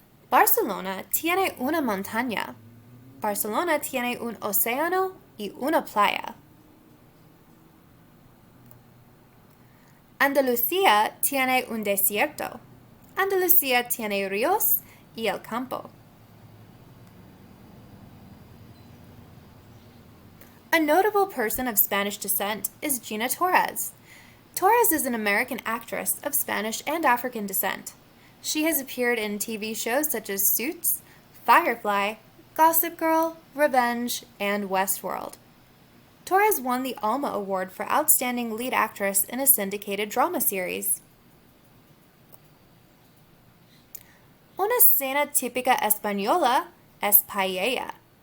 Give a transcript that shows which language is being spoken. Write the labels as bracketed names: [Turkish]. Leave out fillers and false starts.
[Spanish] Barcelona tiene una montaña. Barcelona tiene un océano y una playa. Andalucía tiene un desierto. Andalucía tiene ríos y el campo. [English] A notable person of Spanish descent is Gina Torres. Torres is an American actress of Spanish and African descent. She has appeared in TV shows such as Suits, Firefly, Gossip Girl, Revenge, and Westworld. Torres won the Alma Award for Outstanding Lead Actress in a syndicated drama series. [Spanish] Una cena típica española es paella.